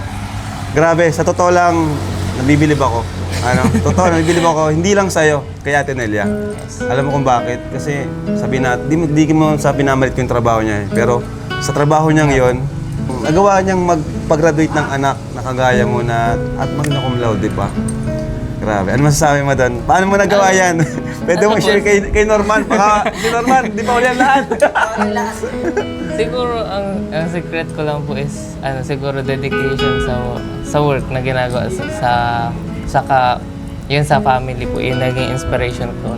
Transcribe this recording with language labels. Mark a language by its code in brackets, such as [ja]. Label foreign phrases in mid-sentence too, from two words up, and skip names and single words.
[tl] Grabe, sa totoo lang, nabibilib ako. Totoo, nabibilib ako. Hindi lang sa'yo, kay Ate Nelia. Alam mo kung bakit? Kasi sabi na, di mo sabi namalit ko yung trabaho niya eh. Pero sa trabaho niya ngayon, nagawa niyang magpag-graduate ng anak na kagaya mo na at [la] magna cum laude [tl] pa. Grabe. Ano masasabi mo doon? Paano mo nagawa yan? Pwede mo i-share kay Norman. Baka si Norman, di pa uli ang lahat. Siguro ang secret ko lang po is siguro dedication sa work na ginagawa yun sa family po, yung naging inspiration ko.